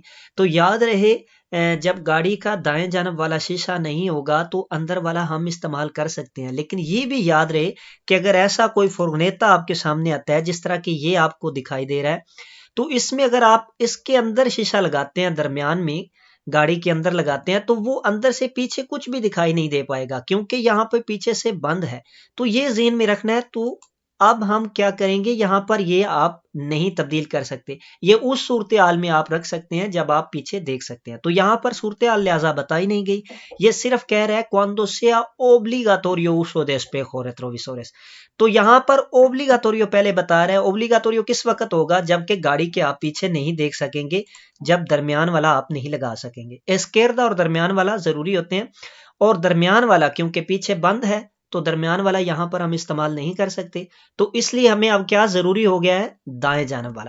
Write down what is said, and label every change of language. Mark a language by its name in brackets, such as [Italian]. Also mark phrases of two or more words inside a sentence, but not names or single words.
[Urdu] تو یاد رہے جب گاڑی کا دائیں جانب والا شیشہ نہیں ہوگا تو اندر والا ہم استعمال کر سکتے ہیں، لیکن یہ بھی یاد رہے کہ اگر ایسا کوئی فرنیتا آپ کے سامنے آتا ہے جس طرح کہ یہ آپ کو دکھائی دے رہا ہے، تو اس میں اگر آپ اس کے اندر شیشہ لگاتے ہیں، درمیان میں گاڑی کے اندر لگاتے ہیں، تو وہ اندر سے پیچھے کچھ بھی دکھائی نہیں دے پائے گا کیونکہ یہاں پہ پیچھے سے بند ہے۔ تو یہ ذہن میں رکھنا ہے۔ تو اب ہم کیا کریں گے، یہاں پر یہ آپ نہیں تبدیل کر سکتے، یہ اس صورتحال میں آپ رکھ سکتے ہیں جب آپ پیچھے دیکھ سکتے ہیں۔ تو یہاں پر صورتحال لہٰذا بتائی نہیں گئی، یہ صرف کہہ رہا ہے [Spanish] cuando sea obligatorio uso de espejo retrovisores۔ [Urdu] تو یہاں پر اوبلیگاتوریو پہلے بتا رہا ہے، اوبلیگاتوریو کس وقت ہوگا جبکہ گاڑی کے آپ پیچھے نہیں دیکھ سکیں گے، جب درمیان والا آپ نہیں لگا سکیں گے۔ اسکیردا اور درمیان والا ضروری ہوتے ہیں، اور درمیان والا کیونکہ پیچھے بند ہے تو درمیان والا یہاں پر ہم استعمال نہیں کر سکتے، تو اس لیے ہمیں اب کیا ضروری ہو گیا ہے، دائیں جانب والا۔